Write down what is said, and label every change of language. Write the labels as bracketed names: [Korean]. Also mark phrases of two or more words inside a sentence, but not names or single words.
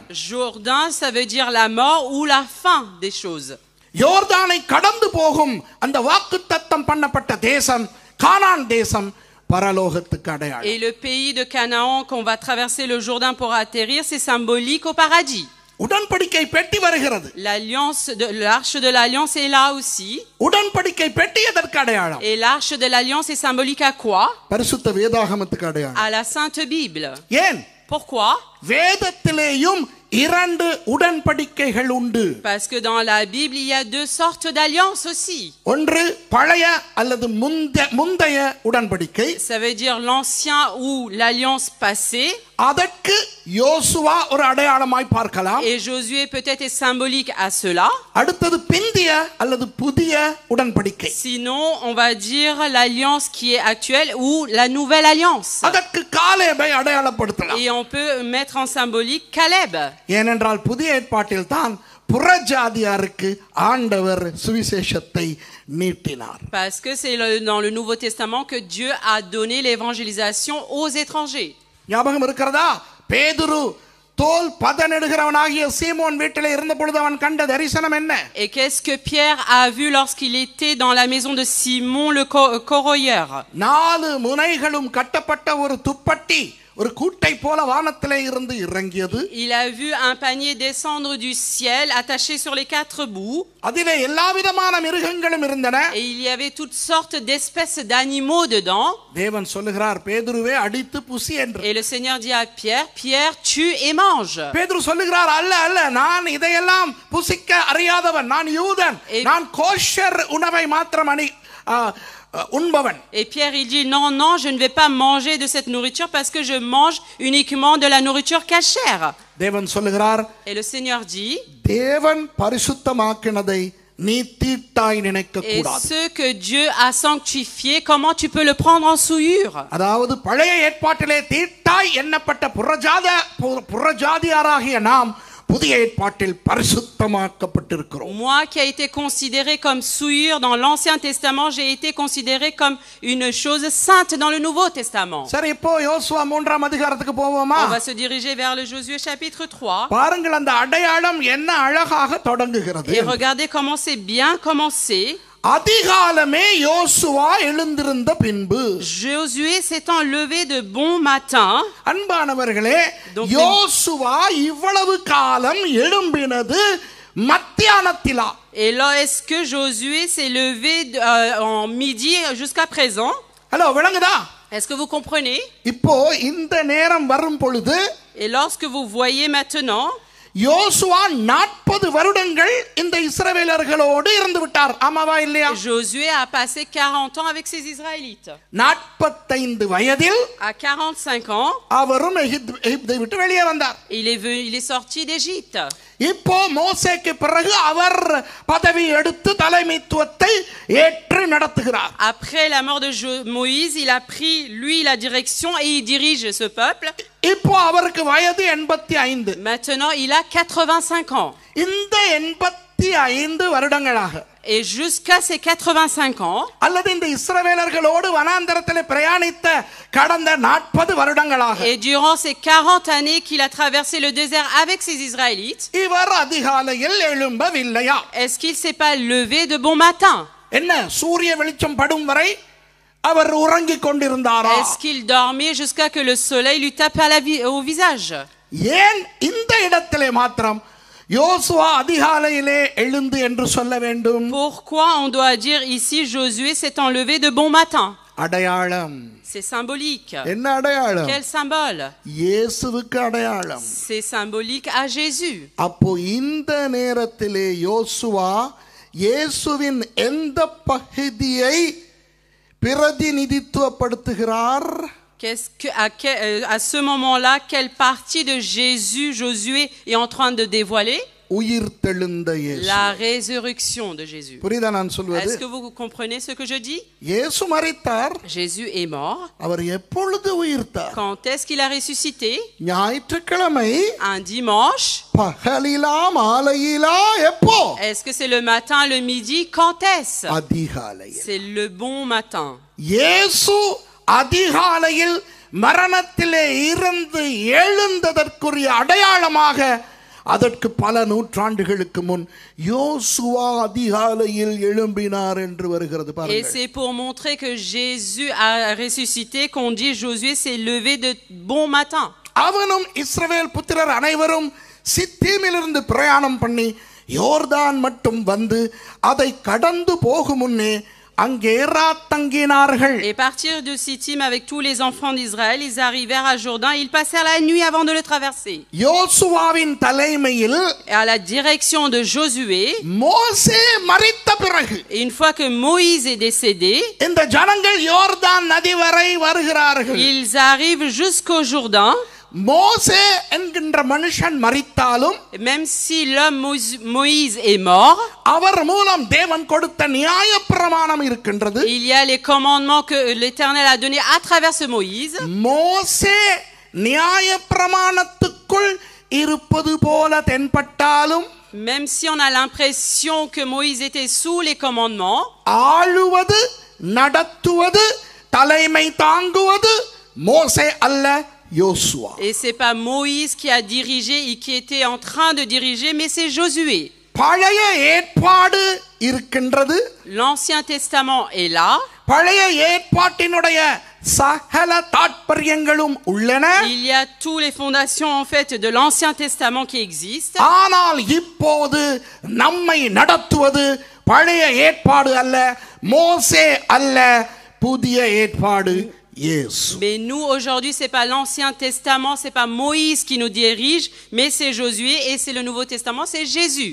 [French] Jourdain, ça veut dire la mort ou la fin des choses. [Tamil] யோர்தானை கடந்து போகும் அந்த வாக்குத்தத்தம் பண்ணப்பட்ட தேசம் கானான் தேசம் பரலோகத்துக்கு அடையாளம். [French] Et le pays de Canaan qu'on va traverser le Jourdain pour atterrir, c'est symbolique au paradis. [Tamil] உடன்படிக்கை பெட்டி வருகிறது. [French] L'arche de l'alliance est là aussi. [Tamil] உடன்படிக்கை பெட்டி எதற்கு அடையாளம்? [French] Et l'arche de l'alliance est symbolique à quoi? [Tamil] பரிசுத்த வேதாகமத்துக்கு அடையாளம். [French] À la Sainte Bible. [Tamil] ஏன்? [French] Pourquoi? [Tamil] வேதத்திலேயும் 2 உடன்படிக்கைகள் உண்டு. [French] Parce que dans la Bible, il y a 2 sortes d'alliances aussi. [Tamil] ஒன்று பழைய அல்லது முந்தைய உடன்படிக்கை. [French] Ça veut dire l'ancien ou l'alliance passée. [Tamil] அதற்கு யோசுவா ஒரு அடையாளமாய் பார்க்கலாம். [French] Et Josué peut-être est symbolique à cela. [Tamil] அடுத்தது பிந்திய அல்லது புதிய உடன்படிக்கை. [French] Sinon, on va dire l'alliance qui est actuelle ou la nouvelle alliance. [Tamil] அதற்கு காலேபை அடையாளப்படுத்தலாம். [French] Et on peut mettre en symbolique Caleb. [Tamil] ஏனென்றால் புதிய ஏற்பாட்டில் தான் புறஜாதியாருக்கு ஆண்டவர் சுவிசேஷத்தை நீட்டினார். [French] Parce que c'est dans le Nouveau Testament que Dieu a donné l'évangélisation aux étrangers. [Tamil] ஞாபகம் இருக்கிறதா? பேதுரு தோல் பதனிடுகிறவனாகிய சீமோன் வீட்டிலே இருந்த பொழுது அவன் கண்ட தரிசனம் என்ன? [French] Et qu'est-ce que Pierre a vu lorsqu'il était dans la maison de Simon le corroyeur? [Tamil] 4 முனைகளும் கட்டப்பட்ட ஒரு துப்பட்டி ஒரு கூட்டை போல வானத்திலே இருந்து இறங்கியது. [French] Il a vu un panier descendre du ciel attaché sur les 4 bouts. [Tamil] அதிலே எல்லாவிதமான மிருகங்களும் இருந்தன. [French] Et il y avait toutes sortes d'espèces d'animaux dedans. [Tamil] தேவன் சொல்லுகிறார், பேதுருவே அடித்து புசி என்று. [French] Et le Seigneur dit à Pierre, Pierre, tue et mange. [Tamil] பேதுரு சொல்லுகிறார், அல்ல நான் இதையெல்லாம் புசிக்க அறியாதவன், நான் யூதன், நான் கோஷர் உணவை மாத்திரம் உண்பவன். [French] Et Pierre il dit non, je ne vais pas manger de cette nourriture parce que je mange uniquement de la nourriture cachère. [Tamil] தேவன் சொல்லுகிறார், [French] Et le Seigneur dit, [Tamil] தேவன் பரிசுத்தமாக்கினதை நீ தீட்டாய் நினைக்க [French] et [Tamil] கூடாது. [French] ce que Dieu a sanctifié, comment tu peux le prendre en souillure? [Tamil] அதாவது பழைய ஏற்பாட்டிலே தீட்டாய் எண்ணப்பட்ட புறஜாதியாராகிய நாம் புதிய ஏற்பாட்டில் பரிசுத்தமாக்கப்பட்டிருக்கிறோம். [French] Moi qui a été considéré comme souillure dans l'Ancien Testament, j'ai été considéré comme une chose sainte dans le Nouveau Testament. [Tamil] சரி, இப்போ யோசுவா 3ஆம் அதிகாரத்துக்கு போவோமா? [French] On va se diriger vers le Josué chapitre 3. [Tamil] பாருங்கள், அந்த அடையாளம் என்ன அழகாக தொடங்குகிறது. [French] Et regardez comment c'est bien commencé. [Tamil] அதிகாலமே யோசுவா எழுந்திருந்த பின்பு. [French] Josué s'étant levé de bon matin. [Tamil] அன்பானவர்களே, யோசுவா இவ்வளவு காலம் எழும்பினது மத்தியானத்திலா? [French] Et là, est-ce que Josué s'est levé en midi jusqu'à présent? [Tamil] ஹலோ, விளங்குதா? [French] Est-ce que vous comprenez? [Tamil] இப்போ இந்த நேரம் வரும் பொழுது, [French] Et lorsque vous voyez maintenant, [Tamil] யோசுவா 40 வருடங்கள் இந்த இஸ்ரவேலர்களோடு இருந்து விட்டார். ஆமாவா இல்லையா? [French] Josué a passé 40 ans avec ses Israélites. [Tamil] 45 வயதில் [French] À 45 ans, [Tamil] அவரும் எகிப்தை விட்டு வெளியே வந்தார். [French] il est sorti d'Égypte. [Tamil] இப்போ மோசேக்கு பிறகு அவர் பதவி எடுத்து தலைமைத்துவத்தை ஏற்று நடத்துகிறார். [French] Après la mort de Moïse, il a pris lui la direction et il dirige ce peuple. [Tamil] இப்போ அவருக்கு வயது 85. [French] Maintenant, il a 85 ans. [Tamil] இந்த 85 வருடங்களாக [French] Et jusqu'à ses 85 ans, [Tamil] அல்லது இந்த இஸ்ரவேலர்களோடு வனாந்தரத்தில் பிரயாணித்த கடந்த 40 வருடங்களாக, [French] et durant ces 40 années qu'il a traversé le désert avec ses Israélites, [Tamil] இவர் அதிகாலையில் எழும்பவில்லையா? [French] est-ce qu'il s'est pas levé de bon matin? [Tamil] என்ன, சூரிய வெளிச்சம் படும் வரை அவர் உறங்கிக் கொண்டிருந்தாரா? [French] Est-ce qu'il dormait jusqu'à que le soleil lui tape au visage? [Tamil] ஏன் இந்த இடத்திலே மாத்திரம் யோசுவா அதிகாலையிலே எழுந்து என்று சொல்ல வேண்டும்? [French] Pourquoi on doit dire ici Josué s'étant levé de bon matin? [Tamil] அடையாளம். [French] C'est symbolique. [Tamil] என்ன அடையாளம்? [French] Quel symbole? [Tamil] இயேசுவுக்கு அடையாளம். [French] C'est symbolique à Jésus. [Tamil] அப்போ இந்த நேரத்திலே யோசுவா இயேசுவின் எந்த பகுதியை பிரதிநிதித்துவப்படுத்துகிறார்? [French] À ce moment-là, quelle partie de Jésus Josué est en train de dévoiler? [Tamil] உயிர்த்தெழுந்த இயேசு. [French] La résurrection de Jésus. [Tamil] புரியுதா நான் சொல்வது? [French] Est-ce que vous comprenez ce que je dis? [Tamil] இயேசு மரித்தார். [French] Jésus est mort. [Tamil] அவர் எப்பொழுது உயிர்த்தார்? [French] Quand est-ce qu'il a ressuscité? [Tamil] ஞாயிற்றுக்கிழமை. [French] Un dimanche. [Tamil] பகலிலா மாலையிலா எப்போ? [French] Est-ce que c'est le matin, le midi? Quand est-ce? [Tamil] அதிகாலையில். [French] C'est le bon matin. [Tamil] இயேசு அதிகாலையில் மரணத்திலே இருந்து எழுந்ததற்குரிய அடையாளமாக அதற்கு பல நூற்றாண்டுகளுக்கு முன் யோசுவா அதிகாலையில் எழும்பினார் என்று வருகிறது. [French] Et c'est pour montrer que Jésus a ressuscité qu'on dit Josué s'est levé de bon matin. [Tamil] அவனும் இஸ்ரவேல் புத்திரர் அனைவரும் சித்தீமிலிருந்து பிரயாணம் பண்ணி யோர்தான் மட்டும் வந்து அதை கடந்து போகும் முன்னே அங்கே தங்கினார்கள். [French] Et partir de Sittim avec tous les enfants d'Israël, ils arrivèrent à Jourdain, ils passèrent la nuit avant de le traverser. [Tamil] யோசுவாவின் தலைமையில், [French] et à la direction de Josué, [Tamil] மோசே மரித்த பிறகு, [French] une fois que Moïse est décédé, [Tamil] இந்த ஜனங்கள் யோர்தான் நதி வரை வருகிறார்கள். [French] ils arrivent jusqu'au Jourdain. [Tamil] மோசே என்கின்ற மனுஷன் மரித்தாலும், [French] même si l'homme Moïse est mort, [Tamil] அவர் மூலம் தேவன் கொடுத்த நியாயப்பிரமாணம் இருக்கின்றது. [French] il y a les commandements que l'Éternel a donnés à travers ce Moïse. [Tamil] மோசே நியாயப்பிரமாணத்துக்குள் இருப்பது போல தென்பட்டாலும், [French] même si on a l'impression que Moïse était sous les commandements, [Tamil] ஆளுவது, நடத்துவது, தலைமை தாங்குவது மோசே அல்ல, யோசுவா. [French] Et c'est pas Moïse qui a dirigé et qui était en train de diriger, mais c'est Josué. [Tamil] பழைய ஏற்பாடு இருக்கின்றது. [French] L'Ancien Testament est là. [Tamil] பழைய ஏற்பாட்டினுடைய சகல தாத்பரியங்களும் உள்ளன. [French] Il y a toutes les fondations en fait de l'Ancien Testament qui existent. [Tamil] ஆனால் இப்போது நம்மை நடத்துவது பழைய ஏற்பாடு அல்ல, மோசே அல்ல, புதிய ஏற்பாடு இயேசு. [French] Mais nous aujourd'hui c'est pas l'Ancien Testament, c'est pas Moïse qui nous dirige, mais c'est Josué et c'est le Nouveau Testament, c'est Jésus.